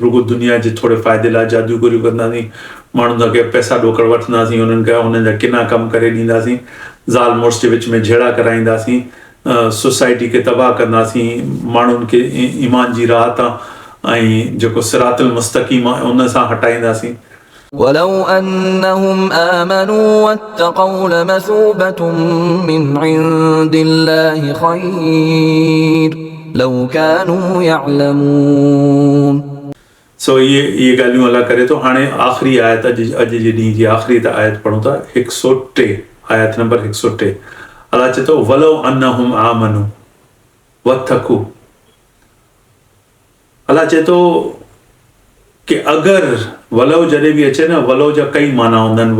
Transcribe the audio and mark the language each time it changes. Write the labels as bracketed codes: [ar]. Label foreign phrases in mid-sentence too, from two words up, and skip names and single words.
[sd] रुॻो दुनिया जे थोरे फ़ाइदे लाइ जादूगरियूं कंदासीं, माण्हुनि खे पैसा ॾोकड़ वठंदासीं, हुननि जा किना कम करे ॾींदासीं, ज़ाल मुड़ुस जे विच में झेड़ा कराईंदासीं, सोसाइटी खे तबाह कंदासीं, माण्हुनि खे ईमान जी राह तां ऐं जेको [ar] الصراط المستقيم [sd] आहे उन सां हटाईंदासीं। [ar] ولو أنهم آمنوا واتقوا لمثوبة من عند الله خير لو كانوا يعلمون। [sd] ये ॻाल्हियूं अलाह करे थो। हाणे आख़िरी आयत, अॼु जे ॾींहं जी आख़िरी आयत पढ़ूं था, 103 आयत नंबर 103। अलाह चए थो [ar] ولو أنهم آمنوا واتقوا, [sd] अलाह चए थो कि अगरि वलो जॾहिं बि अचे न, वलो जा कई माना हूंदा आहिनि।